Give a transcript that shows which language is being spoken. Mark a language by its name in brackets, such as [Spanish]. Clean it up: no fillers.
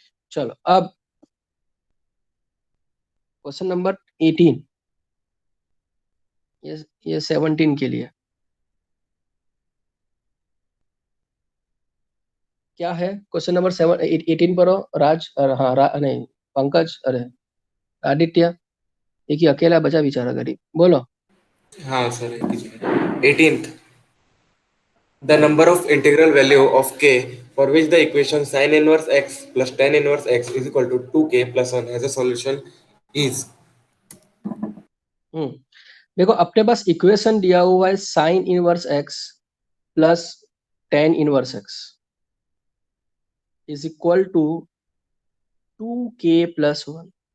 [Hindi] चलो अब question number 18, ये 17 के लिए क्या है? क्वेश्चन नंबर 18 पर हो राज, हाँ नहीं, पंकज, अरे आदित्य, एक ही अकेला बचा बेचारा गरीब, बोलो। हाँ sir, [English] 18th, the number of integral value of k for which the equation sin inverse x plus tan inverse x is equal to 2k plus 1 has a solution is। [Hindi] हम्म, देखो अपने पास इक्वेशन दिया हुआ है [English] Sine inverse x plus ten inverse x is equal to 2k+1।